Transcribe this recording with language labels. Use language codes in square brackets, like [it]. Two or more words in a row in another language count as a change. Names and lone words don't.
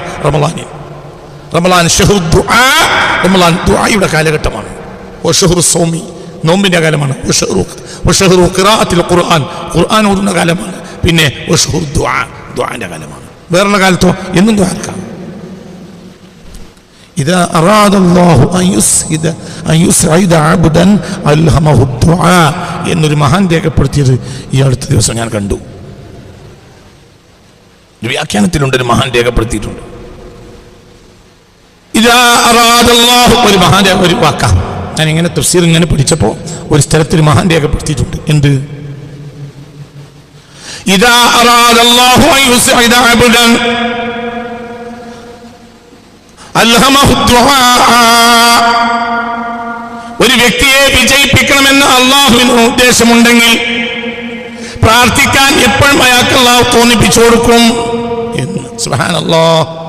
[ml] റമളാൻ [ar] شهر دعاء, [ml] റമളാൻ ദുആയുടെ കാലഘട്ടമാണ്. [ar] وشهر صوم [ml] നോമ്പിന്റെ കാലമാണ്. [ar] وشهر قراءة القرآن [ml] ഖുർആൻ ഓതുന്ന കാലമാണ്. പിന്നെ [ar] وشهر دعاء [ml] ദുആന്റെ കാലമാണ്. വേറെ കാലത്തോ എന്നും ദുആ എടുക്കാം. [ar] إذا أراد الله أن يسعد عبدا ألهمه الدعاء [ml] എന്നൊരു മഹാൻ രേഖപ്പെടുത്തിയത് ഈ അടുത്ത ദിവസം ഞാൻ കണ്ടു. വ്യാഖ്യാനത്തിലുണ്ട്, ഒരു മഹാൻ രേഖപ്പെടുത്തിയിട്ടുണ്ട്. [ar] إذا أراد الله [ml] ഒരു മഹാൻ ഒരു വാക്കാ. ഞാൻ ഇങ്ങനെ തഫ്സീർ ഇങ്ങനെ പഠിച്ചപ്പോൾ ഒരു സ്ഥലത്തൊരു മഹാൻ രേഖപ്പെടുത്തിയിട്ടുണ്ട്. എന്ത്? [ar] إذا أراد الله أن يسعد عبدا [ml] ഒരു വ്യക്തിയെ വിജയിപ്പിക്കണമെന്ന് അള്ളാഹുവിന് ഉദ്ദേശമുണ്ടെങ്കിൽ പ്രാർത്ഥിക്കാൻ എപ്പോഴും അയാൾക്ക് അള്ളാഹു തോന്നിപ്പിച്ചു കൊടുക്കും എന്ന്. [ar] سبحان الله.